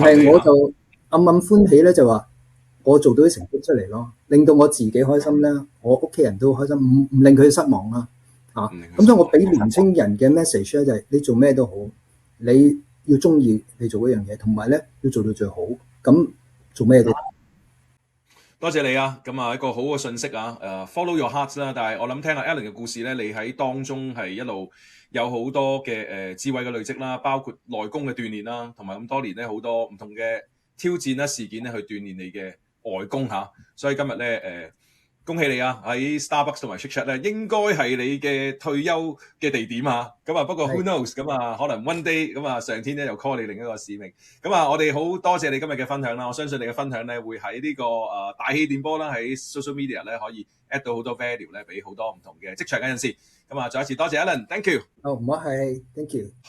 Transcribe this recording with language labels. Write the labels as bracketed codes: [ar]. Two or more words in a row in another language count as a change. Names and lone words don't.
[yue] 但係我就暗暗歡喜咧，就話我做到啲成績出嚟咯，令到我自己開心咧，我屋企人都開心，唔令佢失望啦。咁所以我俾年青人嘅 message 咧就係你做咩都好，你要中意你做嗰樣嘢，同埋咧要做到最好，咁做咩都。多謝你啊！咁啊一個好嘅信息啊 ， [en] follow your heart [yue] 啦。但係我諗聽下 Alan 嘅故事咧，你喺當中係一路有好多嘅智慧嘅累積啦，包括內功嘅鍛鍊啦，同埋咁多年咧好多唔同嘅挑戰啦事件咧去鍛鍊你嘅外功嚇。所以今日咧恭喜你啊！喺 Starbucks 同埋 Shake Shack 咧，應該係你嘅退休嘅地點啊！咁啊，不過 [en] who knows [yue] 咁啊，可能 [en] one day [yue] 咁啊，上天咧又 call 你另一個使命。咁啊，我哋好多謝你今日嘅分享啦！我相信你嘅分享咧會喺呢個大氣電波啦，喺 [en] social media [yue] 咧可以 add 到好多 value 咧，俾好多唔同嘅職場嘅人士。咁啊，再一次多謝 Alan， [en] thank you。 [yue] 唔好係， [en] thank you。